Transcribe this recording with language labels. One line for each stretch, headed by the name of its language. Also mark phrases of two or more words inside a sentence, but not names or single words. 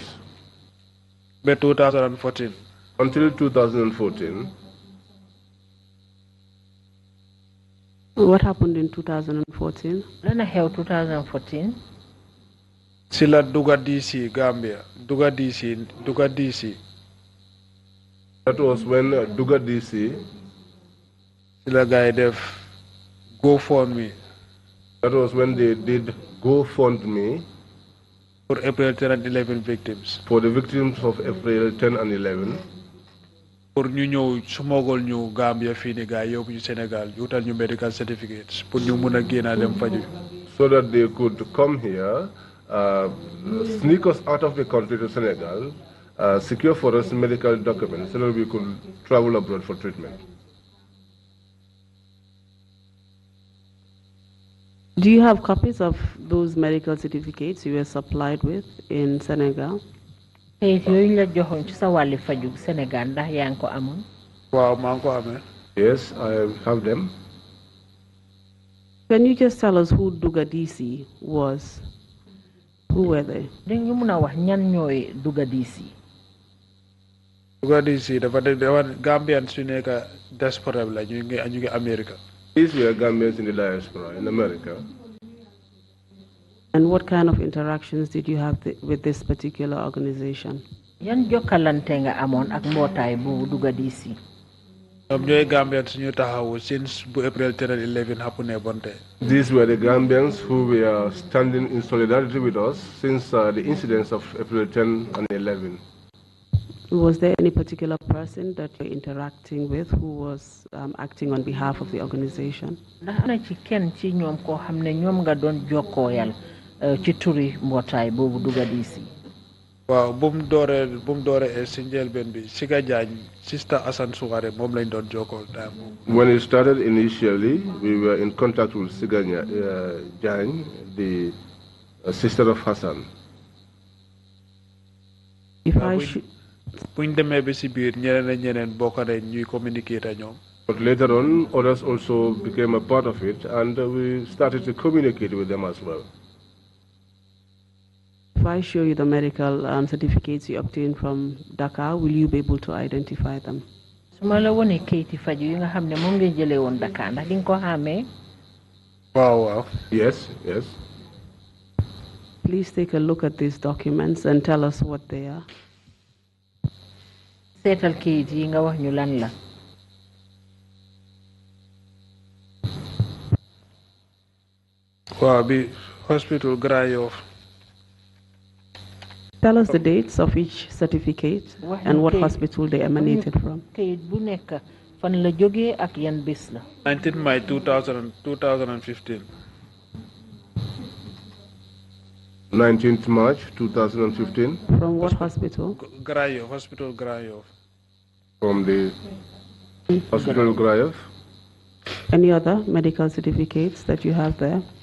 English: By 2014. Until 2014. What happened in 2014?
Wolof: Lana xew 2014. Sila Duga DC, Gambia. Duga DC.
English: That was when Duga DC.
Wolof: Sila guy def GoFundMe.
English: That was when they did GoFundMe. For April 10 and 11 victims. For the victims of April 10 and 11.
Wolof: Pour ñu ñëw smuggle ñu Gambia fii ni gaay yóbbu ñu Sénégal wutal ñu
English: medical certificates
Wolof: pour ñu mun a génn dem faju.
English: So that they could come here, sneak us out of the country to Senegal, secure for us medical documents so that we could travel abroad for treatment. Do you have copies of those medical certificates you were supplied with in Senegal?
Wolof: Kayit yooyu la joxoon ci sa wàlli faju Sénégal ndax yaa ngi ko amoon? Waaw maa ngi ko amee.
English: Yes, I have them. Can you just tell us who Duga DC was? Who were they?
Wolof: Dañu mun a wax ñan ñooy Duga DC. Duga DC dafa Gambians yu nekk diaspora la ñu ngi America.
English: These were Gambians in the diaspora in America. And what kind of interactions did you have with this particular organization?
Wolof: Yan jokkalante nga amoon ak mbootaay bu Duga DC? ñooy Gambians ñu taxawu since bu April 10 and 11 happened bonte.
English: These were the Gambians who were standing in solidarity with us since the incidents of April 10 and 11. Was there any particular person that you're interacting with who was acting on behalf of the organization?
Wolof: Ndax na ci kenn ci ñoom koo xam ne ñoom nga doon jokkooyal ci turi mbootaay boobu Duga DC? Waaw bu mu dooree si njëlbeen bi Siga Jaañ sister Assane Souare moom lañ doon jokkool time.
English: When it started initially, we were in contact with Siga Jaañ, the sister of Hassan.
Wolof: buñ demee ba si biir ñeneen bokk nañ ñuy communicate ak ñoom.
English: But later on, others also became a part of it, and we started to communicate with them as well. If I show you the medical certificates you obtained from Dakar, will you be able to identify them?
Wolof: Suma la wone kayiti faju yi nga xam ne moom ngeen jëlee woon Dakar ndax di nga ko xàmmee?
English: Wow. Yes. Please take a look at these documents and tell us what they are.
Wolof: Seetal kayit yi nga wax ñu lan la. Waaw bi hospital Grand Yoff.
English: Tell us the dates of each certificate and what hospital they emanated from.
Wolof: Kayit bu nekk fan la jógee ak yan bés la.
English: 19 May 2015. 19th March 2015. From what hospital? Grand Yoff, Hospital Grand Yoff. From the Hospital Grand Yoff. Any other medical certificates that you have there?